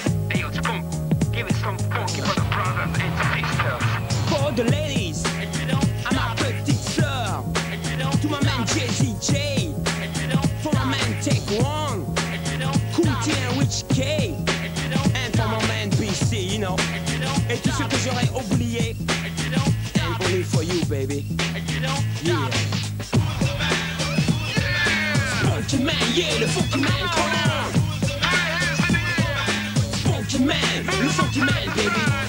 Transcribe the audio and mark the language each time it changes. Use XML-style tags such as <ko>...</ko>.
<en>Hey, yo, Spunk, give it some funky for the brothers and sisters. For the ladies,</en> <fr>à ma petite sœur.</fr> <en>To my man Jay-Z-J. For my man Take One. Cool T and Rich K. And for my man BC, you know.</en> <fr>Et tout ce que j'aurais oublié.</fr> <en>And only for you, baby. Yeah. Funky man, yeah, le funky man, come on. Funky man, le funky man, baby.</en>